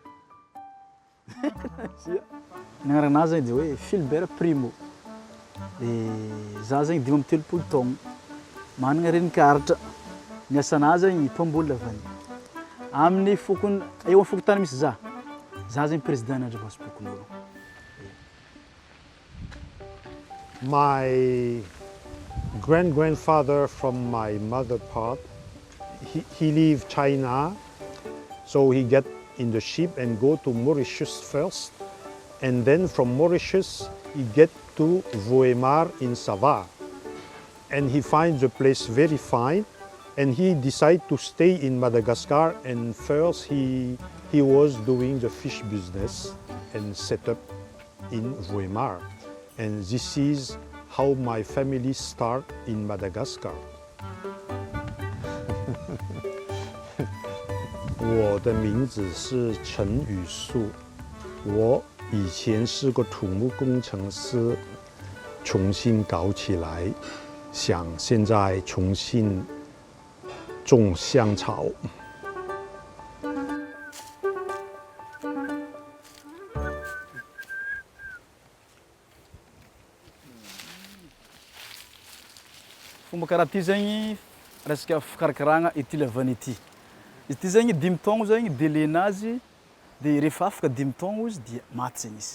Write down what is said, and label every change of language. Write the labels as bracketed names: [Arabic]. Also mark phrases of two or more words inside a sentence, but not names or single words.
[Malagasy] nagnaranazy zegny de hoe Philbert Primo de za zegny 5 taogno managna renin-karatra ny asanazy zegny mpamboly lavany amin'ny fokony eo amin'ny fokotany misy za zegny président n'Andriamasipokon'olo. [English] My grandfather from my mother part, he leave China, so he get in the ship and go to Mauritius first, and then from Mauritius he get to Voemar in Sava, and he finds the place very fine, and he decide to stay in Madagascar, and first he was doing the fish business and set up in Voemar, and this is how my family start in Madagascar. [Chinese] 我的名字是陈宇树，我以前是个土木工程师，重新搞起来，想现在重新种香草。 [Malagasy] Fomba karaha ty zegny resaka fikarakaragna ity lavany ity. Izy ty zegny 5 taogno zegny délai-nazy de rehefa afaka 5 taogno izy de maty zegny izy.